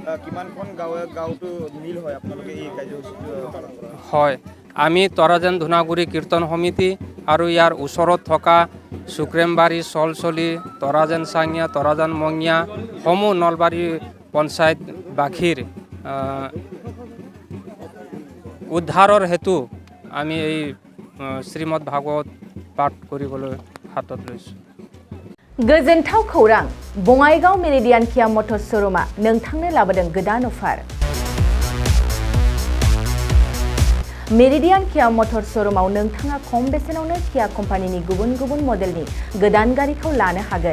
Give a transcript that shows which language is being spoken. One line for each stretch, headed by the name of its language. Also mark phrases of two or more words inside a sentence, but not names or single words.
Assamese: হয়, আমি তৰাজান ধুনাগুৰি কীৰ্তন সমিতি আৰু ইয়াৰ ওচৰত থকা সুক্ৰেমবাৰী, চলচলি, তৰাজান চাঙিয়া, তৰাজান মঙিয়া সমূহ নলবাৰী পঞ্চায়তবাসীৰ উদ্ধাৰৰ হেতু আমি এই শ্ৰীমদ ভাগৱত পাঠ কৰিবলৈ হাতত লৈছোঁ।
Bodo: गोजोनथाव खौरां बङाइगाव मेरिडियान किया मटर्स श'रुमआ नोंथांनो लाबोदों गोदान अफार। मेरिडियान किया मटर्स श'रुमआव नोंथाङा खम बेसेनावनो किया कम्पानिनि गुबुन गुबुन मडेलनि गोदान गारिखौ लानो हागोन।